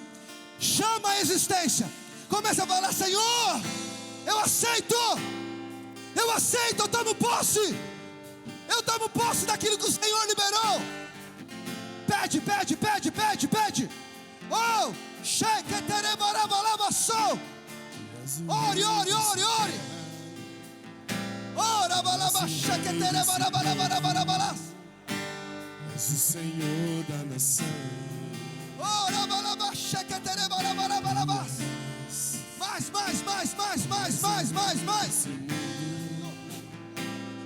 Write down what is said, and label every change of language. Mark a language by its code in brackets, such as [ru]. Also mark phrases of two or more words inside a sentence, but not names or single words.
[pt] Chama a existência. Começa a falar, Senhor, eu aceito, eu tomo posse. Eu tomo posse daquilo que o Senhor liberou. Pede. Oh, cheque terebarabalabassou. Ore. Ora balabaxa que terebarabarabalas. És o Senhor da nação. Ora balabaxa que terebarabarabalas. Mais.